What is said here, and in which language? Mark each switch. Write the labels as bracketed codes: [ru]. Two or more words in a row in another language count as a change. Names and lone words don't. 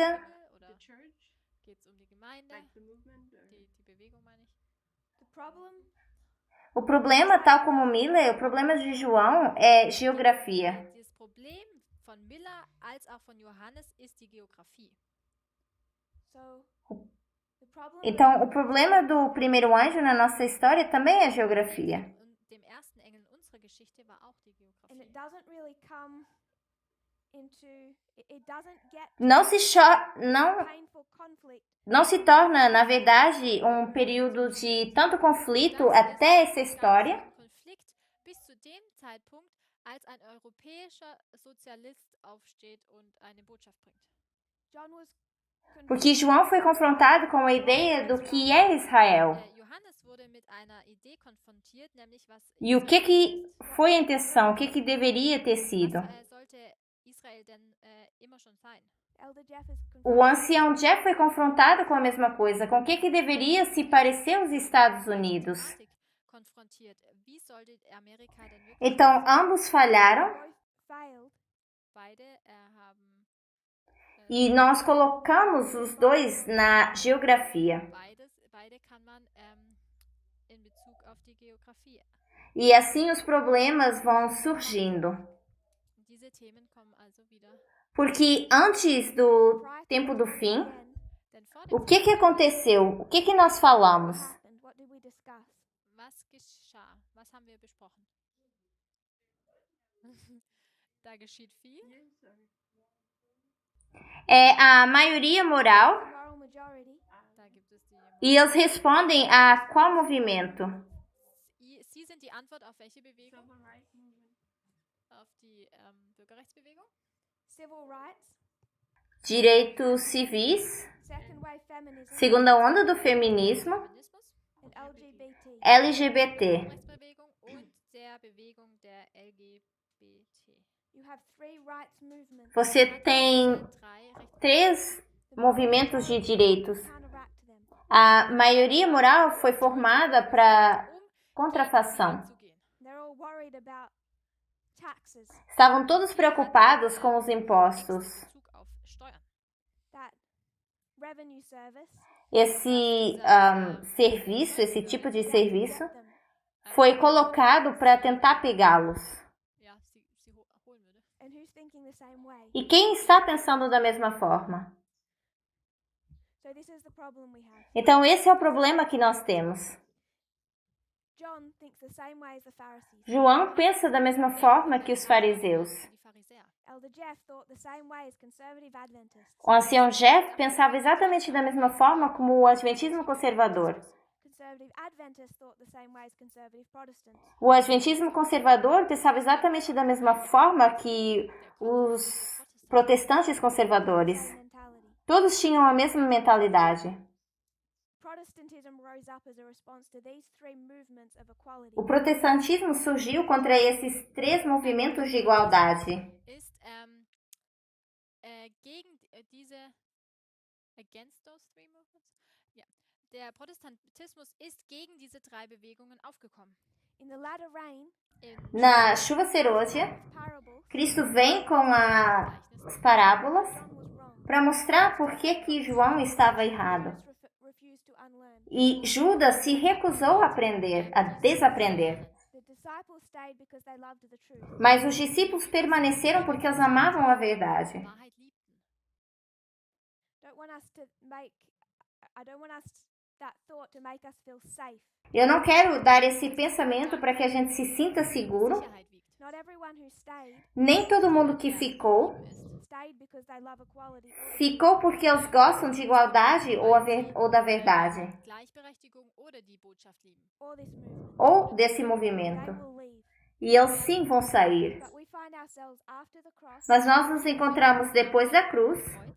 [de] Himmel oder [en] the church, [de] geht es um die Gemeinde, [en] like the movement, or [de] die Bewegung meine ich? [en] The problem [pt] O problema, tal como Miller, o problema de João é geografia. [de] Das Problem von Miller als auch von Johannes ist die Geografie. [en] so the problem [pt] Então, o problema do primeiro anjo na nossa história também é geografia. [de] Und dem ersten Engel in unserer Geschichte war auch die [en] and it [de] Geografie. [en] doesn't really come into it doesn't get [pt] Não se, [en] painful conflict [pt] não se torna, na verdade, um período de tanto conflito até essa história, [de] Konflikt bis zu dem Zeitpunkt, als ein europäischer Sozialist aufsteht und eine Botschaft bringt. [en] John was [pt] porque João foi confrontado com a ideia do que é Israel. [de] Johannes wurde mit einer Idee konfrontiert, nämlich was [pt] E o que foi a intenção, o que deveria ter sido. [de] sollte Israel denn immer schon sein? [en] Elder Jeff is [pt] O ancião Jeff foi confrontado com a mesma coisa, com o que deveria se parecer aos Estados Unidos. [de] Thematik konfrontiert. Wie sollte Amerika denn wirklich [pt] Então, ambos falharam [en] both failed [de] beide haben [pt] e nós colocamos os dois na geografia. [de] beide kann man in Bezug auf die Geografie. [pt] E assim os problemas vão surgindo. [de] Diese Themen kommen also wieder. [pt] Porque antes do tempo do fim, [en] again. [de] Denn vor [pt] o [de] dem [pt] que aconteceu? O que nós falamos? [en] What happened? What did we discuss? [de] was geschah? Was haben wir besprochen? Da geschieht viel. [en] yes, or [pt] É a maioria moral [en] Moral majority. [de] Da gibt es [pt] e eles respondem a qual movimento? [de] Sie sind die Antwort auf welche Bewegung? [en] civil rights movement. [de] auf die Bürgerrechtsbewegung. [en] Civil rights, [pt] direitos civis, [en] second wave feminism, [pt] segunda onda do feminismo, [de] Feminismus, [en] and LGBT. [pt] LGBT. [de] Rechtsbewegung und der Bewegung der LGBT. [en] You have three rights movements. [pt] Você tem 3 movimentos de direitos. [en] Counteract them. [pt] A maioria moral foi formada para contrafação. [en] They're all worried about taxes. [pt] Estavam todos preocupados com os impostos. [en] That revenue service. [pt] Esse serviço, esse tipo de serviço, [en] Get them. [pt] foi colocado para tentar pegá-los. [de] Ja, sie holen würde. [en] And who's thinking the same way? [pt] E quem está pensando da mesma forma? [en] So this is the problem we have. [pt] Então, esse é o problema que nós temos. [en] John thinks the same way as the Pharisees. [pt] João pensa da mesma forma que os fariseus. [de] Die Pharisäer. [en] Elder Jeff thought the same way as conservative Adventists. [pt] O ancião Jeff pensava exatamente da mesma forma como o adventismo conservador. [en] Conservative Adventists thought the same way as conservative Protestants. [pt] O adventismo conservador pensava exatamente da mesma forma que os protestantes conservadores. [en] Same mentality. [pt] Todos tinham a mesma mentalidade. [en] Protestantism rose up as a response to these three movements of equality. [pt] O protestantismo surgiu contra esses 3 movimentos de igualdade. [de] Ist gegen diese [en] against those three movements? [de] Ja. Der Protestantismus ist gegen diese 3 Bewegungen aufgekommen. [en] In the latter rain, In [pt] Na chuva serôdia, [en] parables, [pt] Cristo vem com as parábolas [en] John was wrong. [pt] para mostrar por que João estava errado. [en] Judas refused to unlearn. [pt] E Judas se recusou a aprender, a desaprender. [en] The disciples stayed because they loved the truth. [pt] Mas os discípulos permaneceram porque eles amavam a verdade. [de] Wahrheit liebten. [en] I don't want us that thought to make us feel safe. [pt] Eu não quero dar esse pensamento para que a gente se sinta seguro. [de] Sicherheit wiegt. [en] Not everyone who stayed [pt] Nem todo mundo que ficou, [en] stayed because they love equality. [pt] ficou porque eles gostam de igualdade ou da verdade. [de] Gleichberechtigung oder die Botschaft lieben. [en] Or this movement. [pt] Ou desse [en] They [pt] movimento. [en] will leave. [pt] E eles sim vão sair. [en] But we find ourselves after the cross, [pt] Mas nós nos encontramos depois da cruz. [de] Kreuz.